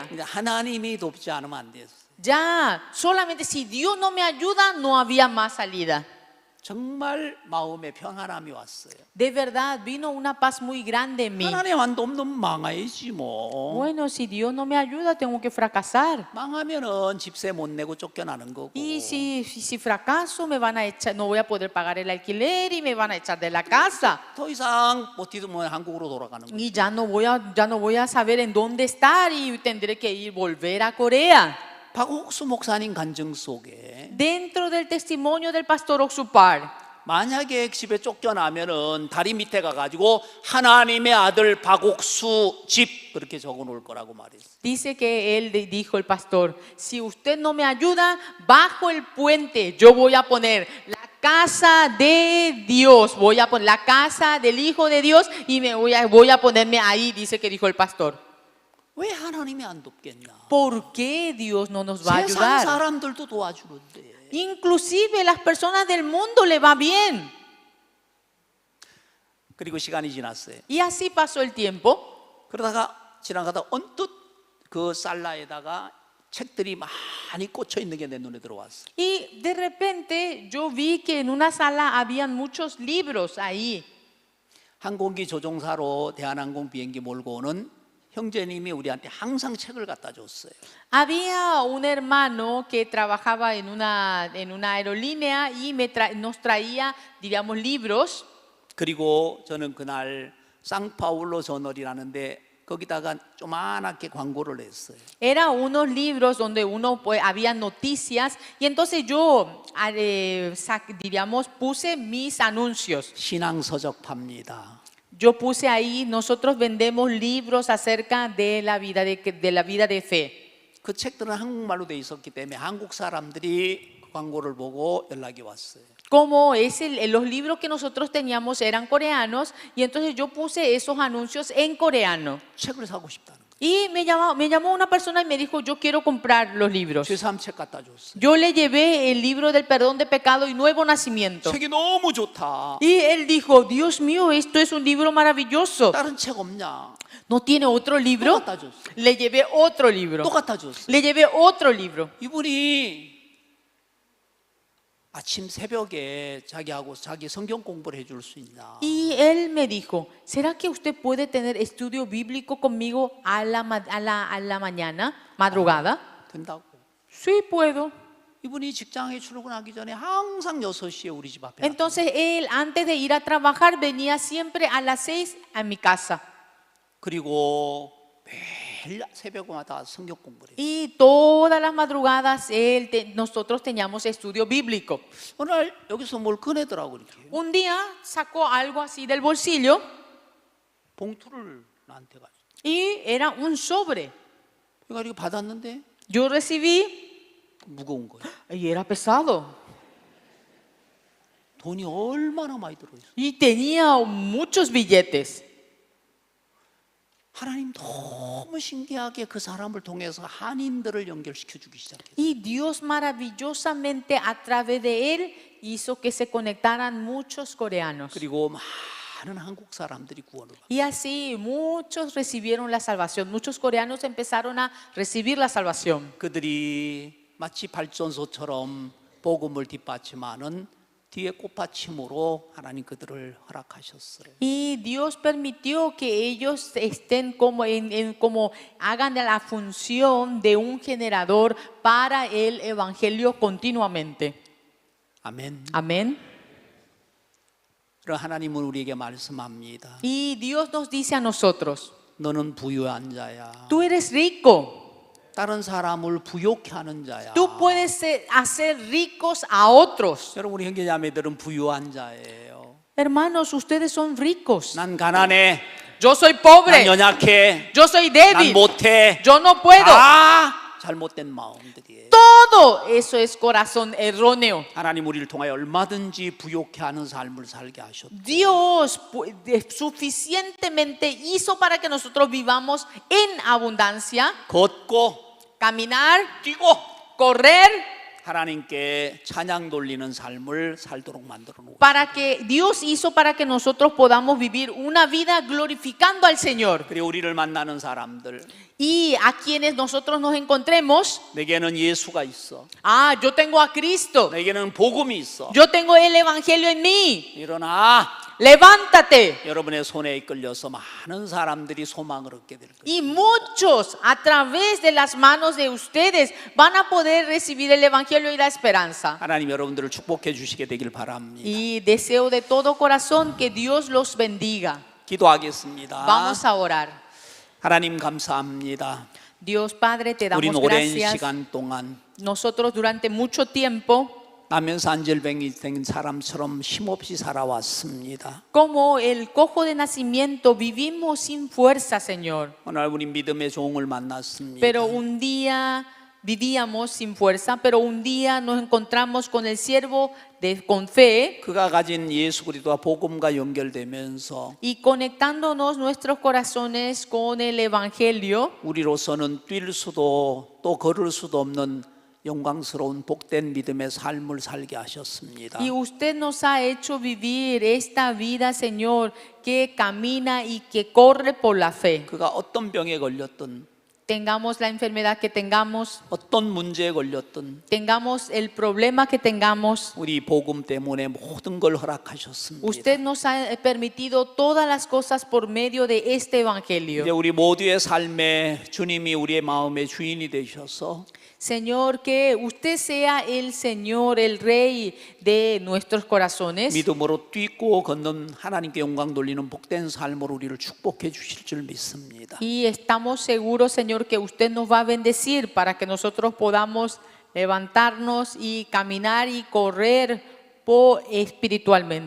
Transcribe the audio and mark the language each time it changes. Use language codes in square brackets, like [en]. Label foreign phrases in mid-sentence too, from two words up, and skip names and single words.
[ko] 이제 하나님이 돕지 않으면 안 됐어요. [es] Ya, solamente si Dios no me ayuda, no había más salida. [ko] 정말 마음에 평안함이 왔어요. [es] De verdad, vino una paz muy grande en mí. [ko] 하나님 안 돕는 망해야지 뭐. [es] Bueno, si Dios no me ayuda, tengo que fracasar. [ko] 망하면은 집세 못 내고 쫓겨나는 거고. [es] Y si fracaso, me van a echar, no voy a poder pagar el alquiler y me van a echar de la casa. [ko] 더 이상 버티면 한국으로 돌아가는 거예요. [es] Y ya no voy a saber en dónde estar y tendré que volver a Corea. [ko] 박옥수 목사님 간증 속에 [es] Dentro del testimonio del pastor Oxupar, [ko] 만약에 집에 쫓겨나면은 다리 밑에 가가지고 하나님의 아들 박옥수 집 그렇게 적어놓을 거라고 말했어요. [es] dice que él dijo el pastor, si usted no me ayuda, bajo el puente yo voy a poner la casa de Dios, voy a poner la casa del Hijo de Dios y voy a ponerme ahí, dice que dijo el pastor. [ko] 왜 하나님이 안 돕겠냐? [es] ¿Por qué Dios no nos va a [ko] 세상 [es] ayudar? [ko] 사람들도 도와주는데. [es] Inclusive las personas del mundo le va bien. [ko] 그리고 시간이 지났어요. [es] Y así pasó el tiempo. [ko] 그러다가 지나가다 언뜻 그 살라에다가 책들이 많이 꽂혀 있는 게 내 눈에 들어왔어. [es] Y de repente yo vi que en una sala habían muchos libros ahí. [ko] 항공기 조종사로 대한항공 비행기 몰고 오는 형제님이 우리한테 항상 책을 갖다 줬어요. [es] Había un hermano que trabajaba en una aerolínea y nos traía, diríamos, libros. [ko] 그리고 저는 그날 상파울로 저널이라는데 거기다가 조그맣게 광고를 했어요. [es] Era unos libros donde había noticias y entonces yo, diríamos, puse mis anuncios. [ko] 신앙 서적 팝니다. [es] Yo puse ahí, nosotros vendemos libros acerca de la vida de fe. [ko] 그 책들은 한국말로 돼 있었기 때문에 한국 사람들이 그 광고를 보고 연락이 왔어요. [es] Como los libros que nosotros teníamos eran coreanos y entonces yo puse esos anuncios en coreano. [ko] 책을 사고 싶다는 거예요. [es] Y me llamó una persona y me dijo, yo quiero comprar los libros. [ko] 제3책 갖다 줬어요. [es] Yo le llevé el libro del perdón de pecado y nuevo nacimiento. [ko] 책이 너무 좋다. [es] Y él dijo, Dios mío, esto es un libro maravilloso. [ko] 다른 책 없냐? [es] ¿No tiene otro libro? [ko] 또 갖다 줬어요. [es] Le llevé otro libro. [ko] 또 갖다 줬어요. [es] Le llevé otro libro. [ko] 이분이 아침 새벽에 자기 성경 공부를 해줄 수 있나? [es] Y él me dijo, ¿será que usted puede tener estudio bíblico conmigo a la mañana, madrugada? [ko] 된다고. [es] Sí, puedo. [ko] 이분이 직장에 출근하기 전에 항상 6시에 우리 집 앞에. [es] Entonces él, antes de ir a trabajar, venía siempre a las 6 a mi casa. [ko] 그리고 매일 새벽마다 성경 공부를 해요. [es] Y todas las madrugadas nosotros teníamos estudio bíblico. [ko] 어느 날 여기서 뭘 꺼내더라고 이렇게. [es] Un día sacó algo así del bolsillo [ko] 봉투를 나한테 가지고. [es] y era un sobre. [ko] 그러니까 이거 받았는데 [es] Yo recibí [ko] 무거운 거예요. [es] y era pesado. [ko] 돈이 얼마나 많이 들어있어. [es] Y tenía muchos billetes. [ko] 하나님 너무 신기하게 그 사람을 통해서 한인들을 연결시켜 주기 시작했어요. [es] Y Dios maravillosamente a través de él hizo que se conectaran muchos coreanos. [ko] 그리고 많은 한국 사람들이 구원을 받았어요. [es] Y así muchos recibieron la salvación. Muchos coreanos empezaron a recibir la salvación. [ko] 그들이 마치 발전소처럼 복음을 뒷받침하는 뒤에 꽃받침으로 하나님 그들을 허락하셨어요. [es] Y Dios permitió que ellos estén como hagan la función de un generador para el evangelio continuamente. [ko] 아멘. [es] Amén. [ko] 그럼 하나님은 우리에게 말씀합니다. [es] Y Dios nos dice a nosotros, [ko] 너는 부유한 자야. [es] tú eres rico, [ko] 다른 사람을 부욕케 하는 자야. [es] tú puedes hacer ricos a otros. [ko] 여러분 우리 형제자매들은 부유한 자예요. [es] Hermanos, ustedes son ricos. [ko] 난 가난해. [es] Yo soy [ko] 난 [es] pobre, [ko] 연약해. [es] yo soy [ko] 난 [es] débil, [ko] 못해. [es] yo no puedo. [ko] 다 잘못된 마음들이에요. [es] Todo eso es corazón erróneo. [ko] 하나님 우리를 통하여 얼마든지 부욕케 하는 삶을 살게 하셨다. [es] Dios suficientemente hizo para que nosotros vivamos en abundancia, [ko] 걷고 [es] caminar, [ko] 뛰고 [es] correr, [ko] 하나님께 찬양 돌리는 삶을 살도록 만들어 놓고 [es] para que Dios hizo para que nosotros podamos vivir una vida glorificando al Señor. [ko] 그리고 우리를 만나는 사람들 [es] Y a quienes nosotros nos encontremos, [ko] 내게는 예수가 있어. [es] yo tengo a Cristo, [ko] 내게는 복음이 있어. [es] yo tengo el Evangelio en mí. [ko] 일어나. [es] Levántate. [ko] 여러분의 손에 이끌려서 많은 사람들이 소망을 얻게 될 거예요. [es] Y muchos a través de las manos de ustedes van a poder recibir el Evangelio y la esperanza. [ko] 하나님 여러분들을 축복해 주시게 되길 바랍니다. [es] Y deseo de todo corazón que Dios los bendiga. [ko] 기도하겠습니다. [es] Vamos a orar. [ko] 하나님 감사합니다. [es] Dios Padre, te [ko] 우린 [es] damos [ko] 오랜 [es] gracias. [ko] 시간 동안 [es] Nosotros durante mucho tiempo, [ko] 나면서 안절병이 된 사람처럼 힘없이 살아왔습니다. [es] como el cojo de nacimiento, vivimos sin fuerza, Señor. [ko] 오늘 우리 믿음의 종을 만났습니다. [es] Pero un día vivíamos sin fuerza, pero un día nos encontramos con el siervo con fe. [ko] 그가 가진 예수 그리스도와 복음과 연결되면서 [es] Y conectándonos nuestros corazones con el Evangelio, [ko] 우리로서는 뛸 수도 또 걸을 수도 없는 영광스러운 복된 믿음의 삶을 살게 하셨습니다. [es] y usted nos ha hecho vivir esta vida, Señor, que camina y que corre por la fe. [ko] 그가 어떤 병에 걸렸든 [es] Tengamos la enfermedad que tengamos, [ko] 어떤 문제에 걸렸든 [es] tengamos el problema que tengamos, [ko] 우리 복음 때문에 모든 걸 허락하셨습니다. [es] usted nos ha permitido todas las cosas por medio de este [ko] 이제 [es] Evangelio. [ko] 우리 모두의 삶에 주님이 우리의 마음의 주인이 되셔서 [es] Señor, que usted sea el Señor, el Rey de nuestros corazones. [ko] 믿음으로 뛰고 걷는 하나님께 영광 돌리는 복된 삶으로 우리를 축복해 주실 줄 믿습니다. [es] Y estamos seguros, Señor, que usted nos va a bendecir para que nosotros podamos levantarnos y caminar y correr espiritualmente.